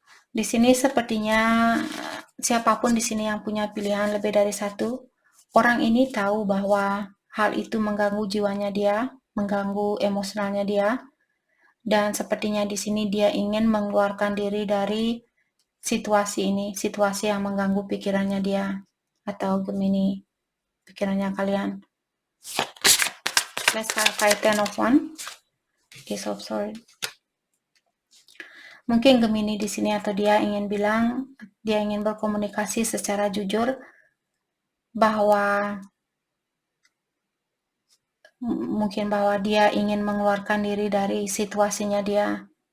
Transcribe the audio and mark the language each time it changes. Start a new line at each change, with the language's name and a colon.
Indonesian: Di sini sepertinya siapapun di sini yang punya pilihan lebih dari satu, orang ini tahu bahwa hal itu mengganggu jiwanya dia, mengganggu emosionalnya dia, dan sepertinya di sini dia ingin mengeluarkan diri dari situasi ini, situasi yang mengganggu pikirannya dia atau Gemini, pikirannya kalian.
English: Let's clarify Ten of Wands, Ace of Swords.
Indonesian: Mungkin Gemini di sini atau dia ingin bilang, dia ingin berkomunikasi secara jujur bahwa mungkin bahwa dia ingin mengeluarkan diri dari situasinya dia.